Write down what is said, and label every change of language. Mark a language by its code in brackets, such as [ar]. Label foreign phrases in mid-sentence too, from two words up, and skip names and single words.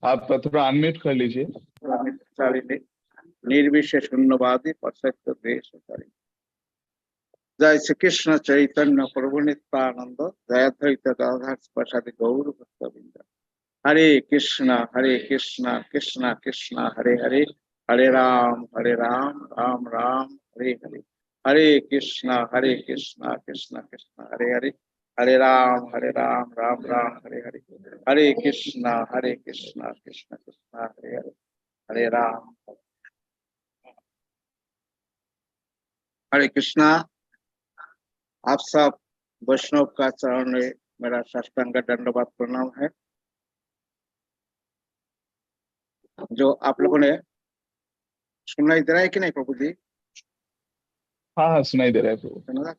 [hi] आप थोड़ा अनम्यूट कर लीजिए। [sa] निर्विशेष शून्यवादी परसत्य देश करी। जय श्री कृष्ण चैतन्य प्रभु नित्यानंद, जय अद्वैत गदाधर प्रसाद गौर भक्तवृंद। हरे कृष्णा कृष्णा कृष्णा हरे हरे, हरे राम राम राम हरे हरे। हरे कृष्णा कृष्णा कृष्णा हरे हरे, हरे राम राम राम हरे हरे। हरे कृष्णा कृष्णा कृष्णा हरे हरे, हरे राम। हरे कृष्णा। [hi] आप सब वैष्णव का चरण में मेरा साष्टांग दंडवत प्रणाम है। जो आप लोगों ने सुनाई दे रहा है कि नहीं प्रभु जी? हाँ हाँ, सुनाई दे रहा है प्रभु।